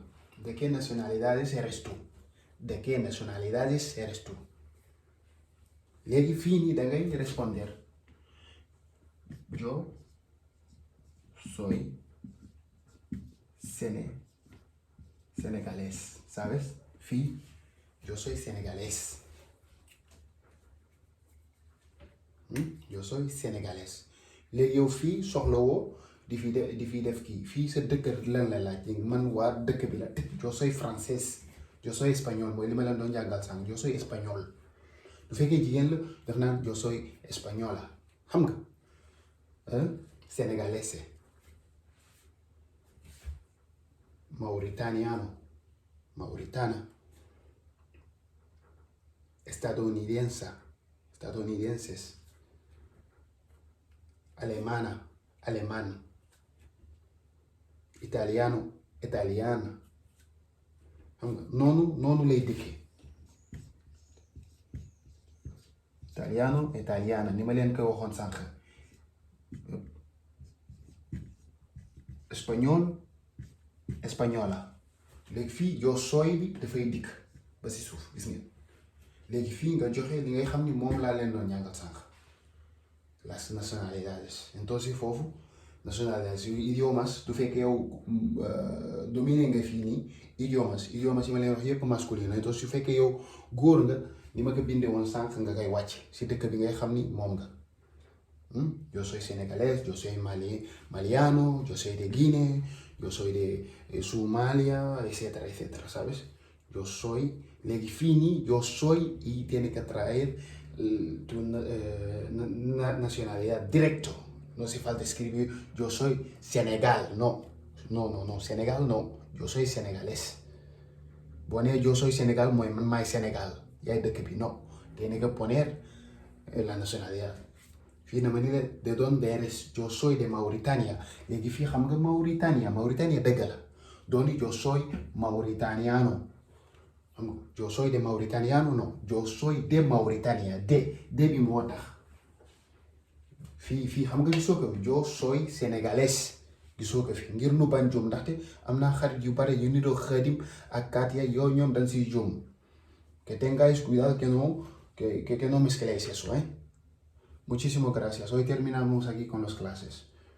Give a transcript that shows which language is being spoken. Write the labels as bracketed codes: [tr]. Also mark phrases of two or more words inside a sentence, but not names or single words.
[es] ¿De qué nacionalidades eres tú? ¿De qué nacionalidades eres tú? [wo] Léegi fii nii da ngay responder: [es] yo soy senegalés, ¿sabes? Fii yo soy senegalés. Yo soy senegalés. [wo] Léegi yow fii soxlawoo di fi def kii fii sa dëkk lan la laaj man waa dëkk bi la. [es] Yo soy francés, yo soy español, [wo] mooy li ma leen doon jàngal sànq. [es] Yo soy español. [wo] Bu fekkee jigéen la def naan [es] yo soy española, [wo] xam nga [es] senegalese, mauritana, [wo] estadounidenses, alemán, italiana, xam nga noonu lay dikkee. italiana ni ma leen koy waxoon sànq. [es] español, española. [wo] léegi fii [es] yo soy [wo] bi dafay dikk ba si suuf, gis ngeen. léegi fii nga joxe li ngay xam ni moom laa leen doon jàngal sànq, [es] las nacionalidades. [wo] Entonces foofu nacionalidades yu idiomas, du fekkee yow dominer nga fii nii idiomas yi ma leen wax yëpp masculin. Entonces su fekkee yow góor nga, ni ma ko bindee woon sànq, nga koy wàcc si dëkk bi ngay xam ni moom nga. [es] Yo soy senegalés, yo soy maliano, yo soy de Guinea, yo soy de Somalia, etcétera, etcétera, ¿sabes? Yo soy, [wo] léegi fii nii [es] yo soy y tiene que traer tu nacionalidad directo. No hace falta escribir yo soy Senegal, no, Senegal no, yo soy senegalés. [wo] Boo nee [es] yo soy Senegal [wo] mooy man maay Sénégal, yaay dëkk bi, [es] no, tiene que poner la nacionalidad. [wo] Fii na ma ni [es] de dónde eres, yo soy de Mauritania. [wo] Léegi fii xam nga Mauritania dëgg la, dooni [es] yo soy mauritaniano. Yo soy de mauritaniano, no, yo soy de Mauritania, de [wo] bi moo tax. fii xam nga gisoo ko, [es] yo soy senegalés, [wo] gisoo ko fi ngir nu bañ juum, ndaxte am naa xarit yu bare yu niroo Xaadim ak Katia, yoo ñoom dañ siy juum. [es] Que tengáis cuidado que no mezcléis eso, Muchísimas gracias. Hoy terminamos aquí con las clases.